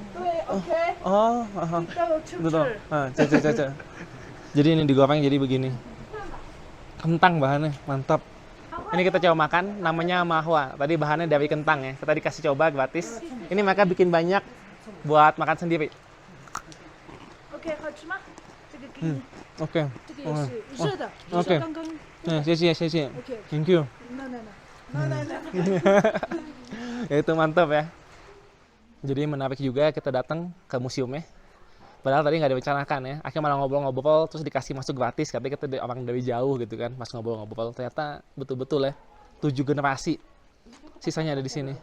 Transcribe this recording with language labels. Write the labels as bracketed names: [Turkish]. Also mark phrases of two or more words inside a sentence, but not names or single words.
[Indonesian] Oh, tuto. Ah, caca. Jadi ini digoreng jadi begini. Kentang bahannya, mantap. Ini kita coba makan, namanya mahua. Tadi bahannya dari kentang ya. Kita dikasih coba gratis. Ini mereka bikin banyak buat makan sendiri. [Chinese] OK，好吃吗？这个给你， Oke. 这个也是热的，就 OK 像刚刚。 Nah,谢谢. OK， [English] Thank you. [Chinese] 那。 [Indonesian] Ya itu mantap ya. Jadi menarik juga kita datang ke museumnya. Padahal tadi nggak direncanakan ya. Akhirnya malah ngobrol-ngobrol terus dikasih masuk gratis. Katanya kita orang dari jauh gitu kan. Pas ngobrol-ngobrol ternyata betul-betul ya 7 generasi sisanya ada di sini.